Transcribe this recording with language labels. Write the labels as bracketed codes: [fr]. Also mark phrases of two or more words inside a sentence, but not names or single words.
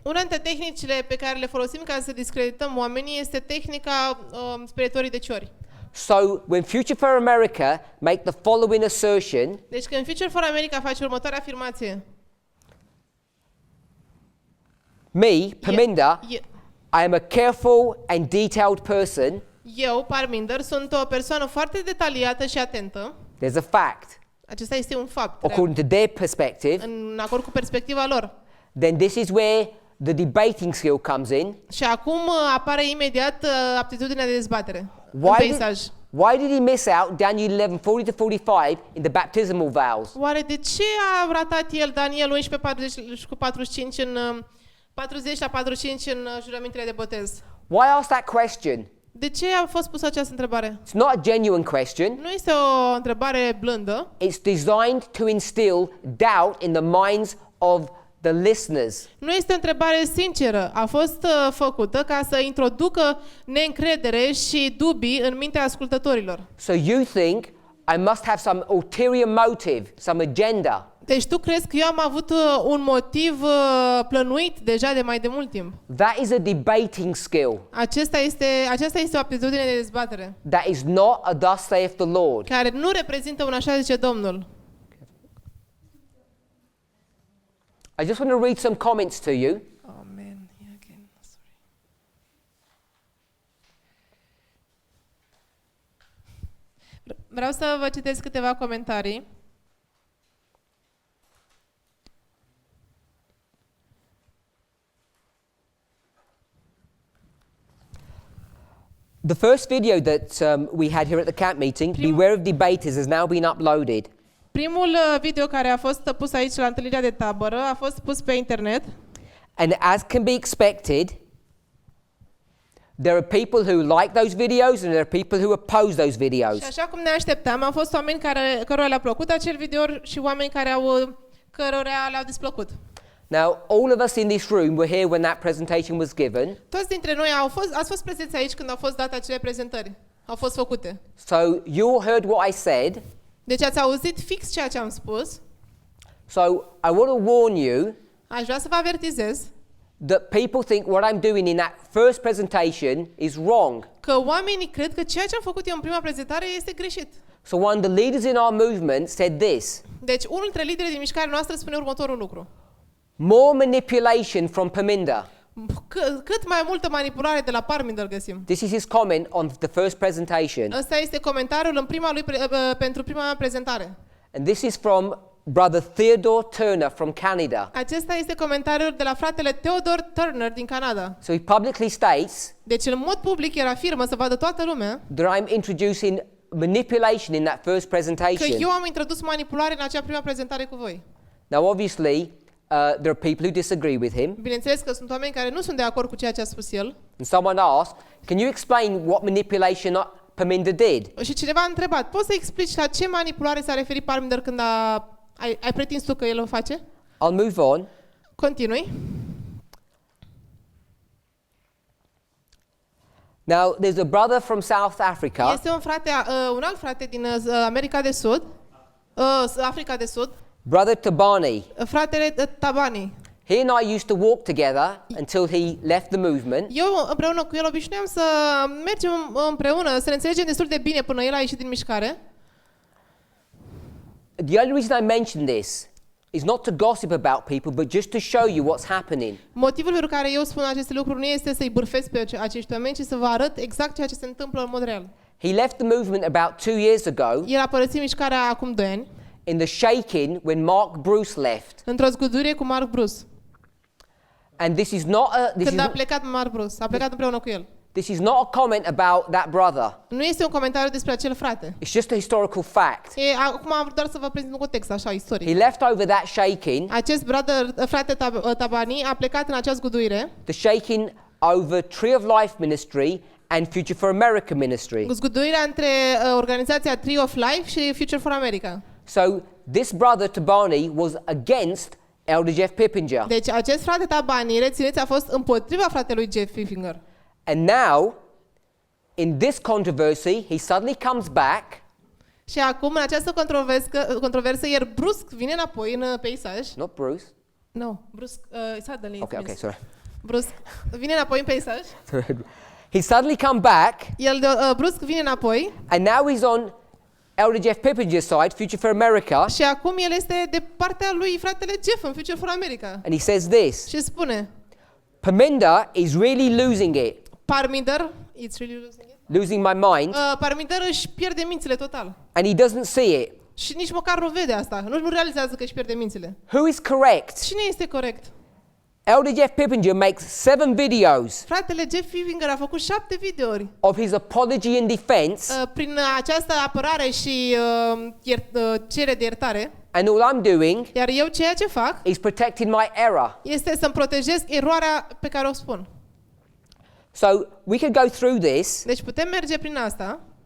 [ro] Una dintre tehnicile pe care le folosim ca să discredităm oamenii este tehnica sperietorii de ciori. [en] So, when Future for America make the following assertion, [ro] Deci când Future for America face următoarea afirmație. [en] me, Parminder, I am a careful and detailed person. [ro] Eu, Parminder, sunt o persoană foarte detaliată și atentă. [en] There's a fact. [ro] Acesta este un fapt. [en] According to their perspective, [ro] În acord cu perspectiva lor. [en] then this is where the debating skill comes in. [ro] Și acum apare imediat aptitudinea de dezbatere în [en] Why [ro] peisaj. [en] did he miss out Daniel 11:40-45 in the baptismal vows? [ro] Oare de ce a ratat el Daniel 11:40-45 în 40 la 45 în jurămintele de botez? [en] Why ask that question? [ro] De ce a fost pusă această întrebare? [en] It's not a genuine question. [ro] Nu este o întrebare blândă. [en] It's designed to instill doubt in the minds of the listeners. [ro] Nu este o întrebare sinceră. A fost făcută ca să introducă neîncredere și dubii în mintea ascultătorilor. [en] So you think I must have some ulterior motive, some agenda. [ro] Deci tu crezi că eu am avut un motiv plănuit deja de mai de mult timp? [en] That is a debating skill. [ro] Aceasta este o aptitudine de dezbatere, [en] That is not a thus saith the Lord. [ro] care nu reprezintă un așa zice Domnul. [en] I just want to read some comments to you. Amen. Again. Sorry. [ro] Vreau să vă citesc câteva comentarii. [en] The first video that we had here at the camp meeting, Beware of Debaters, has now been uploaded. [ro] Primul video care a fost pus aici la întâlnirea de tabără a fost pus pe internet. [en] And as can be expected, there are people who like those videos and there are people who oppose those [ro] Și [en] videos. [ro] așa cum ne așteptam, au fost oameni cărora le-a plăcut acel video și oameni cărora le-au displăcut. [en] Now, all of us in this room were here when that presentation was given. [ro] Toți dintre noi ați fost prezenți aici când au fost date acele prezentări. Au fost făcute. [en] So you all heard what I said. [ro] Deci ați auzit fix ceea ce am spus. [en] So I want to warn you [ro] Aș vrea să vă avertizez [en] that people think what I'm doing in that first presentation is wrong. [ro] că oamenii cred că ceea ce am făcut eu în prima prezentare este greșit. [en] So one of the leaders in our movement said this: [ro] Deci unul dintre liderii din mișcarea noastră spune următorul lucru. [en] more manipulation from Parminder. [ro] Cât mai multă manipulare de la Parminder găsim. [en] This is his comment on the first presentation. [ro] Ăsta este comentariul în pentru prima mea prezentare. [en] And this is from Brother Theodore Turner from Canada. [ro] Acesta este comentariul de la fratele Theodore Turner din Canada. [en] So he publicly states [ro] Deci în mod public el afirmă să vadă toată lumea [en] that I'm introducing manipulation in that first [ro] că [en] presentation. [ro] eu am introdus manipulare în acea prima prezentare cu voi. [en] Now obviously there are people who disagree with him. [ro] Bineînțeles că sunt oameni care nu sunt de acord cu ceea ce a spus el. [en] And someone asked, can you explain what manipulation Parminder did? [ro] Și cineva a întrebat, poți să explici la ce manipulare s-a referit Parminder când ai pretins tu că el o face? [en] I'll move on. [ro] Continui. [en] Now, there's a brother from South Africa. [ro] Este un alt frate din America de Sud, Africa de Sud, [en] Brother Tabani. [ro] fratele Tabani. [en] He and I used to walk together until he left the movement. [ro] Eu împreună cu el obișnuiam să mergem împreună, să ne înțelegem destul de bine până el a ieșit din mișcare. [en] The only reason I mention this is not to gossip about people, but just to show you what's happening. [ro] Motivul pentru care eu spun aceste lucruri nu este să-i bârfesc pe acești oameni, ci să vă arăt exact ceea ce se întâmplă în mod real. [en] He left the movement about 2 years ago [ro] El a părăsit mișcarea acum 2 ani, [en] in the shaking when Mark Bruce left. [ro] într-o zgudurie cu Mark Bruce. [en] And this is not [ro] Când a plecat Mark Bruce, a plecat împreună cu el. [en] this is not a comment about that brother. [ro] Nu este un comentariu despre acel frate. [en] It's just a historical fact. [ro] Acum am vrut doar să vă prezint un context așa istoric. [en] He left over that shaking, [ro] Acest frate Tabani a plecat în acea zguduire, [en] the shaking over Tree of Life Ministry and Future for America Ministry. [ro] zguduirea între organizația Tree of Life și Future for America. [en] So this brother Tabani was against Elder Jeff Pippinger. [ro] Deci acest frate Tabani, rețineți, a fost împotriva fratelui Jeff Pippinger. [en] And now, in this controversy, he suddenly comes back [ro] Și acum, în această controversă, el brusc vine înapoi în peisaj. [en] not Bruce. [ro] No, brusc, suddenly. [en] Okay, sorry. [ro] Brusc, vine înapoi în peisaj. [en] He suddenly come back, [ro] El brusc vine înapoi [en] and now he's on Elder Jeff Pippinger's side, Future for America, [ro] și acum el este de partea lui fratele Jeff în Future for America. [en] and he says this: [ro] Și spune, [en] Parminder is really losing it, Parminder, it's really losing it. losing my mind, [ro] Parminder își pierde mințile total. [en] and he doesn't see it. [ro] Și nici măcar nu vede asta. Nu realizează că își pierde mințile. [en] Who is correct? [ro] Cine este corect? [en] Elder Jeff Pippinger makes 7 videos [ro] Fratele Jeff Pippinger a făcut 7 videouri [en] of his apology and defense, [ro] prin această apărare și cerere de iertare. [en] and all I'm doing [ro] Iar eu ceea ce fac [en] is protecting my error. [ro] este să-mi protejez eroarea pe care o spun. [en] So we could go through this. [ro] Deci putem merge prin asta.